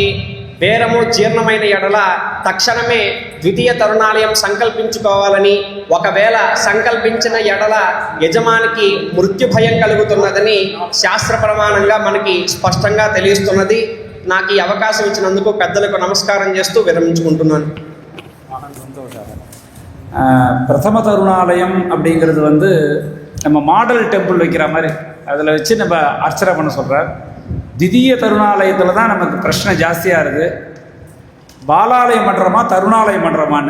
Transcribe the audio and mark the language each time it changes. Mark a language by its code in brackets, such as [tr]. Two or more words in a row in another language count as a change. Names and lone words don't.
[te] బేరము జీర్ణమైన ఎడల తక్షణమే ద్వితీయ తరుణాలయం సంకల్పించుకోవాలని, ఒకవేళ సంకల్పించిన ఎడల యజమానికి మృత్యుభయం కలుగుతున్నదని శాస్త్ర ప్రమాణంగా మనకి స్పష్టంగా తెలియస్తున్నది. నాకు ఈ అవకాశం ఇచ్చినందుకు పెద్దలకు నమస్కారం చేస్తూ విరమించుకుంటున్నాను. [ta] பிரதம தருணாலயம் அப்படிங்கிறது நம்ம [en] model temple [ta] வைக்கிற மாதிரி அதில் வச்சு நம்ம அர்ச்சனை பண்ண சொல்கிறார். திதிய தருணாலயத்தில் தான் நமக்கு பிரச்சனை ஜாஸ்தியாக இருக்குது. பாலாலயம் பண்ணுறோமா தருணாலயம் பண்ணுறோமான்னு.